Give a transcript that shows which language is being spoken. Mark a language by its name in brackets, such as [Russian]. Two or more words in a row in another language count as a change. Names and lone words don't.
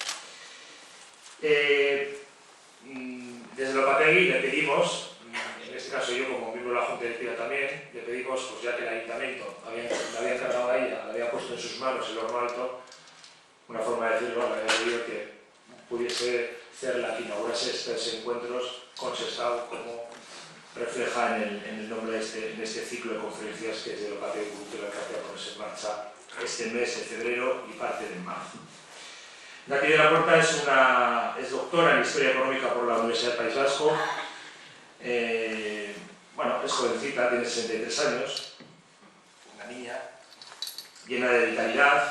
[Spanish] Desde el Opategui le pedimos, en este caso yo como miembro de la Junta Directiva también, le pedimos, pues ya que el Ayuntamiento le había encargado a ella, le había puesto en sus manos el horno alto, una forma de decirlo, le había pedido que pudiese ser la que inaugurase estos encuentros con Sestao, como refleja en el nombre en este ciclo de conferencias que es de Batek kultur elkartea ponerse en marcha este mes de febrero y parte de marzo. Nati de la Puerta es doctora en Historia Económica por la Universidad del País Vasco. Bueno, es jovencita, tiene 63 años, una niña llena de vitalidad.